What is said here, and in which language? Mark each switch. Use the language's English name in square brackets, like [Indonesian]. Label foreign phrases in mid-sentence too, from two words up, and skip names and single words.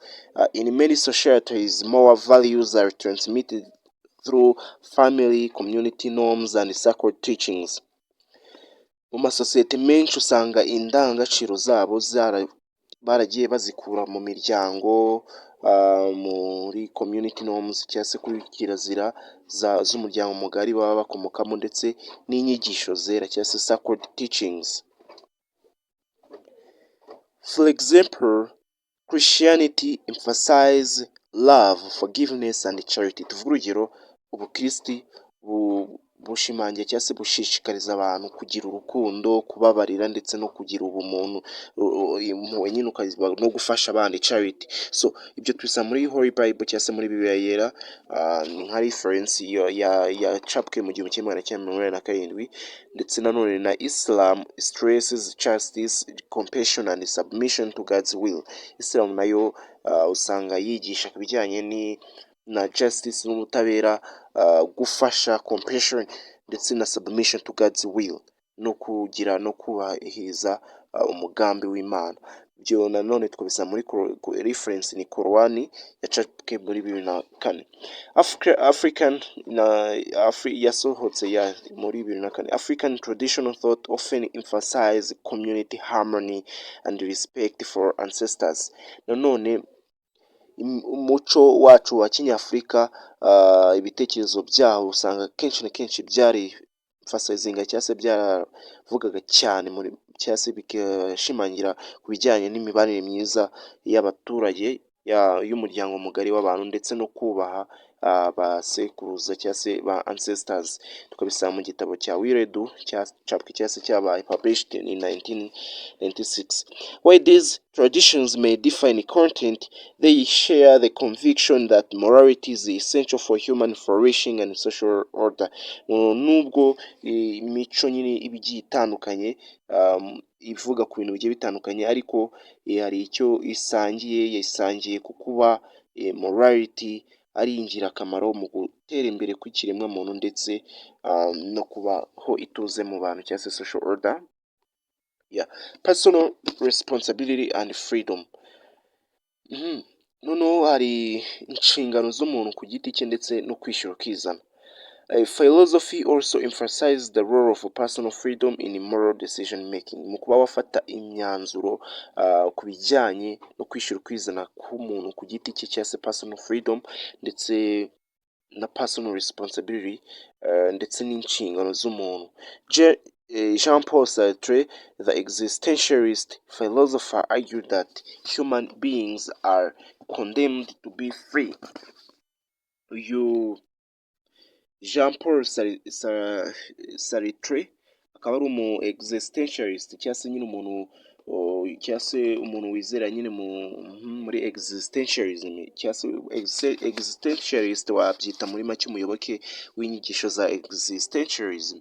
[English] In many societies, moral values are transmitted through family, community norms and sacred teachings. [Kinyarwanda] Mu masosiyete menshi usanga indangagaciro zabo baragiye bazikura mu miryango, muri [English] community norms [Kinyarwanda] cyangwa se kuri kirazira z'umuryango mugari baba bakomokamo, ndetse n'inyigisho zera cyangwa se [English] sacred teachings. For example, Christianity emphasizes love, forgiveness and charity. [Kinyarwanda] Tuvuga urugero, ubukristi bushimangira cyangwa se bushishikariza abantu kugira urukundo, kubabarira ndetse no kugira ubumuntu, impuhwe nyine no gufasha abandi charity. So ibyo tubisanga muri [English] Holy Bible [Kinyarwanda] cyangwa se muri Bibiliya yera, ni nka reference yacapwe mu 1987, ndetse nanone na Islam [English] stresses justice, compassion and submission to God's will. [Kinyarwanda] Islam nayo usanga yigisha ku bijyanye na justice n'ubutabera, gufasha, compassion ndetse na [English] submission to God's will, [Kinyarwanda] no kugira no kubahiriza umugambi w'Imana. Ibyo nanone twabisanga muri reference ni Korowani yacapwe muri 2004. African yasohotse muri 2004. [English] African traditional thought often emphasize community harmony and respect for ancestors. [Kinyarwanda] Nanone umuco wacu wa Kinyafurika, ibitekerezo byaho usanga kenshi na kenshi byari emphasizinga cyangwa se byaravugaga cyane muri cyangwa se bigashimangira ku bijyanye n'imibanire myiza y'abaturage, y'umuryango mugari w'abantu, ndetse no kubaha ba sekuruza cyangwa se ba ancestors. Tukabisanga mu gitabo cya Wiredu cyacapwe cyangwa se cyabaye [English] published in 1996. While these traditions may differ in content, they share the conviction that morality is essential for human flourishing and social order. [Kinyarwanda] Nubwo imico nyine ibigiye itandukanye, ivuga ku bintu bigiye bitandukanye, ariko hari icyo isangiye ku kuba morality ari ingirakamaro mu gutera imbere kw'ikiremwa muntu, ndetse no kubaho ituze mu bantu cyangwa se [English] social order. Personal responsibility and freedom. [Kinyarwanda] Noneho hari inshingano z'umuntu ku giti cye ndetse no kwishyura ukizana. [English] Philosophy also emphasizes the role of personal freedom in moral decision making. [Kinyarwanda] Mu kuba wafata imyanzuro ku bijyanye no kwishyura ukwizana k'umuntu ku giti cye cyangwa se [English] personal freedom, [Kinyarwanda] ndetse na [English] personal responsibility, [Kinyarwanda] ndetse n'inshingano z'umuntu. [English] Jean-Paul Sartre, the existentialist philosopher, argued that human beings are condemned to be free. [Kinyarwanda] Jean-Paul Sartre akaba ari umu existentialist cyangwa se nyine umuntu cyangwa se umuntu wizera nyine muri existentialism cyangwa se existentialist, wabyita muri make umuyoboke w'inyigisho za existentialism.